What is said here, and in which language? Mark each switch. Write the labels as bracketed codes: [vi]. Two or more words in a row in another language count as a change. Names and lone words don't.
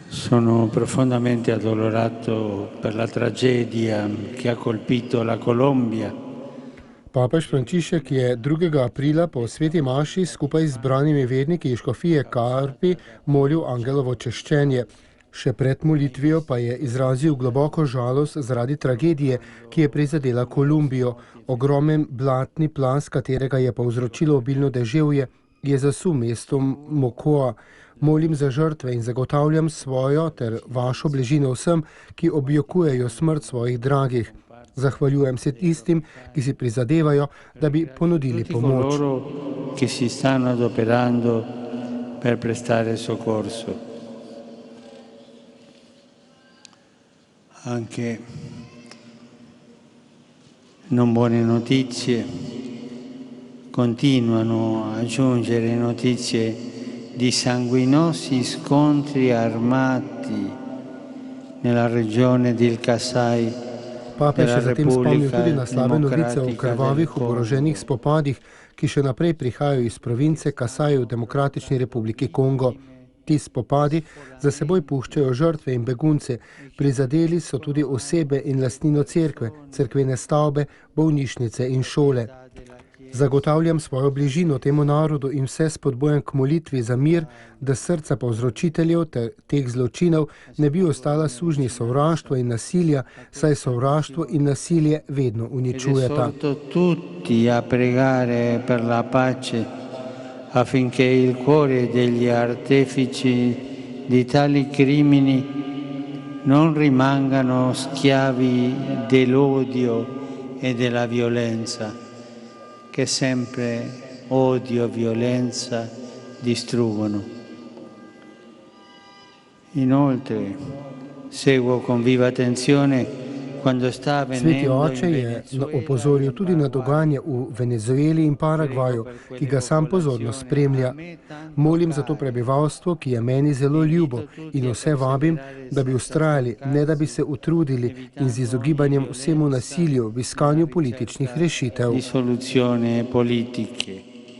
[it] Sono profondamente addolorato per la tragedia che ha colpito la Colombia. [sl] Papež Frančišek je 2. aprila po sveti maši skupaj z zbranimi verniki iz škofije Karpi molil angelovo češčenje. Še pred molitvijo pa je izrazil globoko žalost zaradi tragedije, ki je prizadela Kolumbijo. Ogromen blatni plaz, katerega je povzročilo obilno deževje, je zasul mesto Mocoa. Molim za žrtve in zagotavljam svojo ter vašo bližino vsem, ki objokujejo smrt svojih dragih. Zahvaljujem se tistim, ki si prizadevajo, da bi ponudili pomoč. [it] Ki si stanno adoperando per prestare soccorso. Anche non buone notizie continuano a giungere notizie di sanguinosi scontri armati nella regione del Kasai. [sl] Papež je zatem spomnil tudi na slabe novice o krvavih oboroženih spopadih, ki še naprej prihajajo iz province Kasai v Demokratični republiki Kongo. Ti spopadi za seboj puščajo žrtve in begunce. Prizadeli so tudi osebe in lastnino cerkve, cerkvene stavbe, bolnišnice in šole. Zagotavljam svojo bližino temu narodu in vse spodbujam k molitvi za mir, da srca povzročiteljev teh zločinov ne bi ostala sužnji sovraštva in nasilja, saj sovraštvo in nasilje vedno uničujeta. [it] Tutti a pregare per la pace affinché il cuore degli artefici di tali crimini non rimangano schiavi dell'odio e della violenza, che sempre odio e violenza distruggono. Inoltre, seguo con viva attenzione quando sta avvenendo [sl] Sveti oče je opozoril tudi na dogajanje v Venezueli in Paragvaju, ki ga sam pozorno spremlja. Molim za to prebivalstvo, ki je meni zelo ljubo, in vse vabim, da bi vztrajali, ne da bi se utrudili in z izogibanjem vsemu nasilju v iskanju političnih rešitev. [it] Di soluzioni politiche.